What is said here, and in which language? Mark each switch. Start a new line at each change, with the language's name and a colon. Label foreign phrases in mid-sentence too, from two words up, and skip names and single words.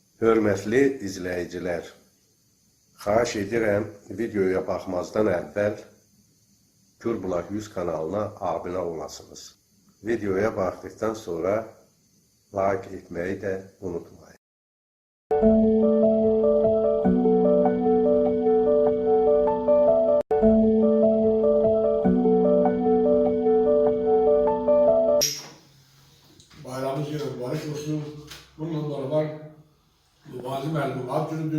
Azerbaijani: Hörmətli izləyicilər, xahiş edirəm videoya baxmazdan əvvəl Gürbulaq 100 kanalına abunə olasınız. Videoya baxdıqdan sonra like etməyi də unutmayın.
Turkish: Bayramımız yine mübarek olsun.
Azerbaijani: Bundan beraber Mübazi Məlim ad günüdür.